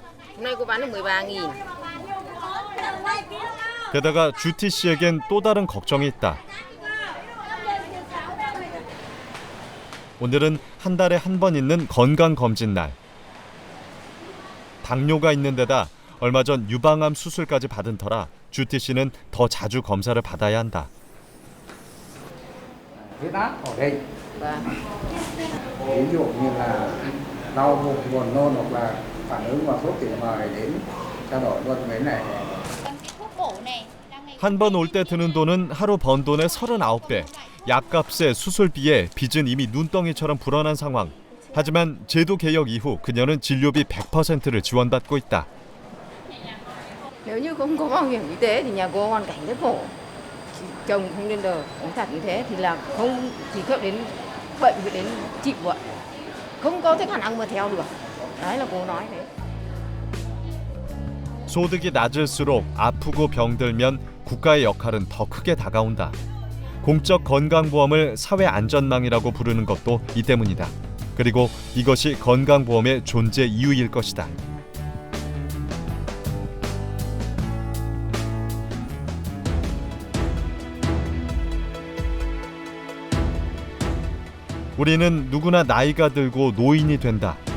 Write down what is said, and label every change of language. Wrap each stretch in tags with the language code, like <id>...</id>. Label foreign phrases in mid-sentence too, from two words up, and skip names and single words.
<ko>게다가 주티 씨에겐 또 다른 걱정이 있다. 오늘은 한 달에 한 번 있는 건강검진 날. 당뇨가 있는 데다 얼마 전 유방암 수술까지 받은 터라 주티 씨는 더 자주 검사를 받아야 한다.</ko> <vi>huyết áp ở đây. Ví dụ như là đau bụng, buồn nôn hoặc là phản ứng vào thuốc thì mời đến trao đổi luôn với này.</vi> <ko>한 번 올 때 드는 돈은 하루 번 돈의 39배. 약값에 수술비에 빚은 이미 눈덩이처럼 불어난 상황. 하지만 제도 개혁 이후 그녀는 진료비 100%를 지원받고 있다.</ko> <vi>nếu như không có bảo hiểm y tế thì nhà cô hoàn cảnh rất khổ. Chồng không lên đời, nói thật như thế thì là không chỉ có đến bệnh thì đến chịu vậy. Không có cái khả năng mà theo được. Đấy là cô nói thế.</vi> <ko>소득이 낮을수록 아프고 병들면 국가의 역할은 더 크게 다가온다. 공적 건강보험을 사회안전망이라고 부르는 것도 이 때문이다. 그리고 이것이 건강보험의 존재 이유일 것이다. 우리는 누구나 나이가 들고 노인이 된다.</ko>